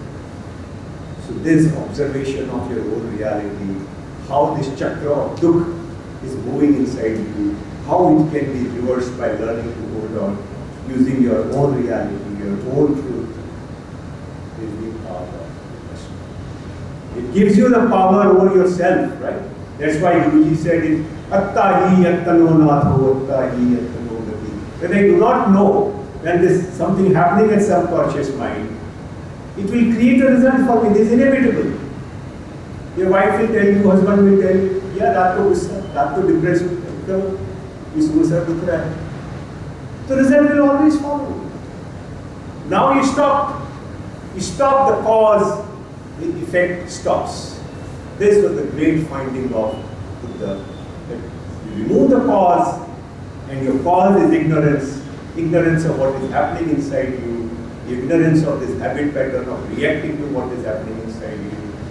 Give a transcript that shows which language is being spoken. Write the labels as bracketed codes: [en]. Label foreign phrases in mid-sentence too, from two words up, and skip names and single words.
[en] So this observation of your own reality, how this chakra of dukh is moving inside you, how it can be reversed by learning to hold on, using your own reality, your own truth, is the power of Vipassana. It gives you the power over yourself, right? That's why Guruji said it, [pi] Atta hi attano natho, atta hi attano gati. [en] When I do not know, when there is something happening at subconscious mind, it will create a result for me. It is inevitable. Your wife will tell you, husband will tell you, yeah, [hi] रात को गुस्सा, रात को depression, इसको सर दुख रहा है. [en] The result will always follow. Now you stop the cause, the effect stops. This was the great finding of Buddha. That you remove the cause, and your cause is ignorance of what is happening inside you, the ignorance of this habit pattern of reacting to what is happening inside you.